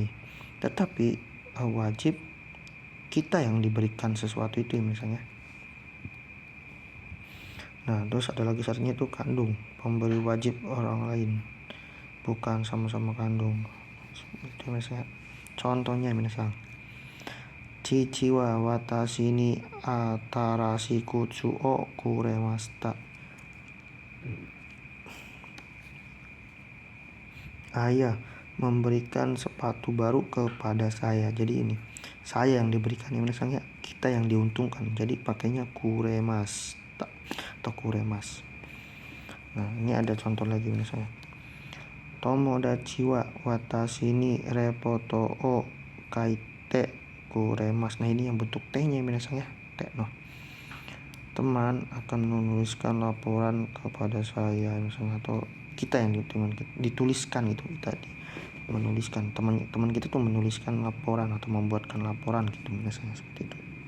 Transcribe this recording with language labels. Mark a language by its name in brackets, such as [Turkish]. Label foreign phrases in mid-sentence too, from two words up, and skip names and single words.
[Indonesian] Tetapi wajib kita yang diberikan sesuatu itu misalnya. Nah terus ada lagi syaratnya itu kandung, pemberi wajib orang lain, bukan sama-sama kandung. Itu misalnya contohnya misalnya, [Japanese] 父は私に新しい靴をくれました. [Indonesian] Ayah memberikan sepatu baru kepada saya. Jadi ini saya yang diberikan ya misalnya, kita yang diuntungkan. Jadi pakainya kuremashita atau kuremas. Nah ini ada contoh lagi misalnya, [Japanese] 友達は私にレポートを書いてくれます. [Indonesian] Nah ini yang bentuk T-nya misalnya, T no. Teman akan menuliskan laporan kepada saya misalnya, atau kita yang dituliskan itu, kita menuliskan, teman kita tuh menuliskan laporan atau membuatkan laporan gitu misalnya, seperti itu.